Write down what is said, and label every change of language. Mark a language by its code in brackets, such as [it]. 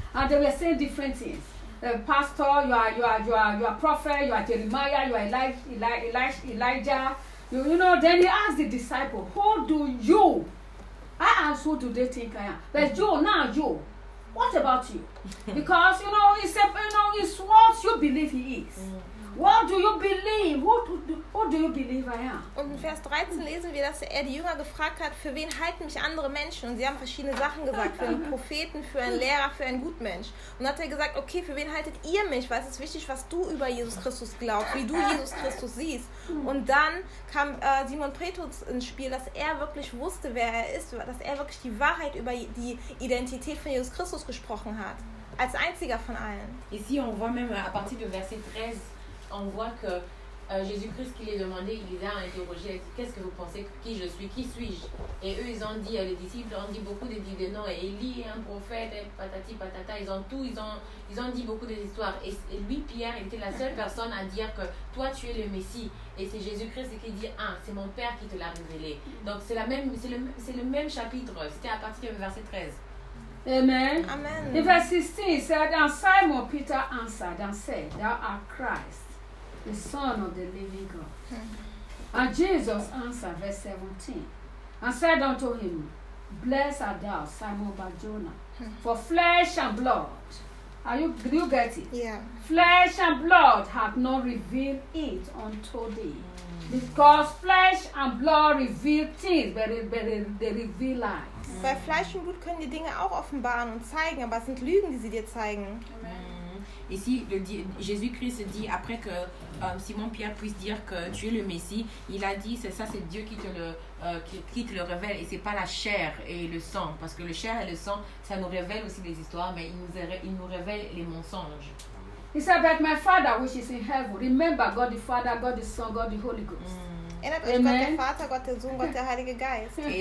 [en] And they were saying different things. Pastor, you are prophet, you are Jeremiah, you are Elijah. You know, then he asked the disciple, who do you? I asked, who do they think I am? But you. What about you? Because it's what you believe he is. What do you believe? Who do you believe I am? [de] Und in Vers 13 lesen wir, dass er die Jünger gefragt hat, für wen halten mich andere Menschen? Und sie haben verschiedene Sachen gesagt, für einen Propheten, für einen Lehrer, für einen Gutmensch. Und dann hat er gesagt, okay, für wen haltet ihr mich? Weil es ist wichtig, was du über Jesus Christus glaubst, wie du Jesus Christus siehst. Und dann kam Simon Petrus ins Spiel, dass er wirklich wusste, wer er ist, dass er wirklich die Wahrheit über die Identität von Jesus Christus gesprochen hat, als einziger von allen. [fr] Ici, on voit même à partir de verset 13, on voit que Jésus-Christ qui les demandait, il les a interrogés, dit, qu'est-ce que vous pensez, qui je suis, qui suis-je? Et eux, ils ont dit, les disciples ont dit beaucoup de noms, et Élie est un prophète, et patati patata, ils ont tout, ils ont dit beaucoup d'histoires. Et lui, Pierre, était la seule personne à dire que toi, tu es le Messie. Et c'est Jésus-Christ qui dit, c'est mon Père qui te l'a révélé. Donc c'est le même chapitre, c'était à partir du verset 13. [en] Amen. Amen. In verse 16, it said, and Simon Peter answered and said, thou art Christ, the Son of the living God. Mm-hmm. And Jesus answered, verse 17, and said unto him, blessed art thou, Simon Bar-Jonah, for flesh and blood. Do you get it? Yeah. Flesh and blood have not revealed it unto thee. Mm-hmm. Because flesh and blood reveal things, but they reveal life. [de] Bei Fleisch und Blut können die Dinge auch offenbaren und zeigen, aber es sind Lügen, die sie dir zeigen. Amen. [fr] Ici, Jésus-Christ dit, après que Simon-Pierre puisse dire que tu es le Messie, il a dit, c'est Dieu qui te le révèle, et ce n'est pas la chair et le sang, parce que la chair et le sang, ça nous révèle aussi des histoires, mais il nous révèle les mensonges. Il dit, [en] but my Father, which is in heaven, remember God the Father, God the Son, God the Holy Ghost. [de] Erinnert euch, Amen. Gott der Vater, Gott der Sohn, Gott der Heilige Geist.